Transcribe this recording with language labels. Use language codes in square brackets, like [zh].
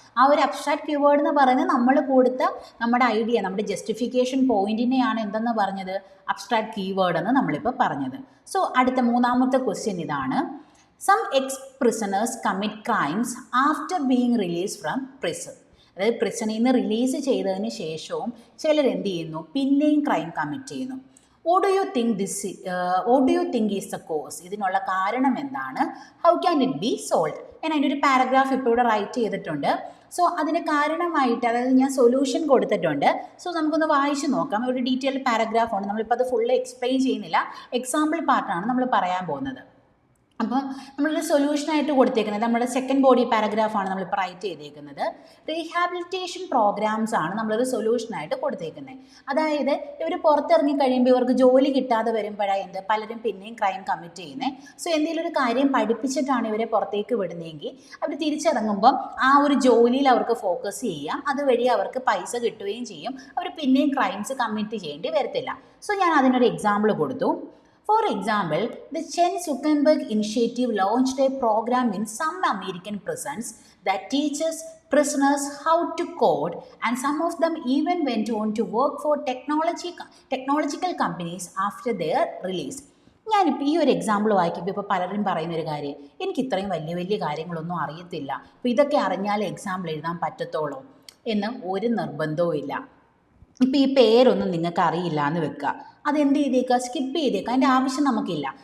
[ml] ആ ഒരു abstract keyword എന്ന് പറയുന്നത് നമ്മൾ കൊടുത്ത നമ്മുടെ ഐഡിയ, നമ്മുടെ ജസ്റ്റിഫിക്കേഷൻ പോയിന്റിനെയാണ് എന്തെന്ന് പറഞ്ഞത്, അബ്സ്ട്രാക്ട് കീവേഡ് എന്ന് നമ്മളിപ്പോൾ പറഞ്ഞത്. സോ അടുത്ത മൂന്നാമത്തെ ക്വസ്റ്റ്യൻ ഇതാണ്. [en] Some ex prisoners commit crimes after being release from prison. [ml] അതായത് പ്രിസണിൽ നിന്ന് റിലീസ് ചെയ്തതിന് ശേഷവും ചിലർ എന്ത് ചെയ്യുന്നു, പിന്നെയും ക്രൈം കമ്മിറ്റ് ചെയ്യുന്നു. [en] What do you think is the cause? [ml] ഇതിനുള്ള കാരണം എന്താണ്? [en] How can it be solved? [ml] ഞാൻ അതിൻ്റെ ഒരു പാരഗ്രാഫ് ഇപ്പോൾ ഇവിടെ റൈറ്റ് ചെയ്തിട്ടുണ്ട്. സോ അതിന് കാരണമായിട്ട്, അതായത് ഞാൻ സൊല്യൂഷൻ കൊടുത്തിട്ടുണ്ട്. സോ നമുക്കൊന്ന് വായിച്ച് നോക്കാം. ഒരു ഡീറ്റെയിൽഡ് പാരഗ്രാഫാണ്, നമ്മളിപ്പോൾ അത് ഫുള്ള് എക്സ്പ്ലെയിൻ ചെയ്യുന്നില്ല, എക്സാമ്പിൾ പാർട്ടാണ് നമ്മൾ പറയാൻ പോകുന്നത്. അപ്പം നമ്മളൊരു സൊല്യൂഷനായിട്ട് കൊടുത്തേക്കുന്നത് നമ്മുടെ സെക്കൻഡ് ബോഡി പാരഗ്രാഫാണ് നമ്മളിപ്പോൾ റൈറ്റ് ചെയ്തേക്കുന്നത്. റീഹാബിലിറ്റേഷൻ പ്രോഗ്രാംസ് ആണ് നമ്മളൊരു സൊല്യൂഷനായിട്ട് കൊടുത്തേക്കുന്നത്. അതായത് ഇവർ പുറത്തിറങ്ങി കഴിയുമ്പോൾ ഇവർക്ക് ജോലി കിട്ടാതെ വരുമ്പോഴാണ് പലരും പിന്നെയും ക്രൈം കമ്മിറ്റ് ചെയ്യുന്നത്. സോ എന്തെങ്കിലും ഒരു കാര്യം പഠിപ്പിച്ചിട്ടാണ് ഇവരെ പുറത്തേക്ക് വിടുന്നതെങ്കിൽ അവർ തിരിച്ചിറങ്ങുമ്പം ആ ഒരു ജോലിയിൽ അവർക്ക് ഫോക്കസ് ചെയ്യാം, അതുവഴി അവർക്ക് പൈസ കിട്ടുകയും ചെയ്യും, അവർ പിന്നെയും ക്രൈംസ് കമ്മിറ്റ് ചെയ്യേണ്ടി വരത്തില്ല. സോ ഞാൻ അതിനൊരു എക്സാമ്പിൾ കൊടുത്തു. [en] For example, the Chen Zuckerberg Initiative launched a program in some American prisons that teaches prisoners how to code, and some of them even went on to work for technological companies after their release. [ml] ഞാനിപ്പോൾ ഈ ഒരു example വായിക്കുമ്പോൾ ഇപ്പോൾ പലരും പറയുന്നൊരു കാര്യം, എനിക്ക് ഇത്രയും വലിയ വലിയ കാര്യങ്ങളൊന്നും അറിയത്തില്ല, അപ്പോൾ ഇതൊക്കെ അറിഞ്ഞാലേ എക്സാമ്പിൾ എഴുതാൻ പറ്റത്തുള്ളൂ എന്ന് ഒരു നിർബന്ധവും ഇല്ല. ഇപ്പോൾ ഈ പേരൊന്നും നിങ്ങൾക്ക് അറിയില്ല എന്ന് വെക്കുക, അതെന്ത് ചെയ്തേക്കുക, സ്കിപ്പ് ചെയ്തേക്കുക, അതിൻ്റെ ആവശ്യം നമുക്കില്ല.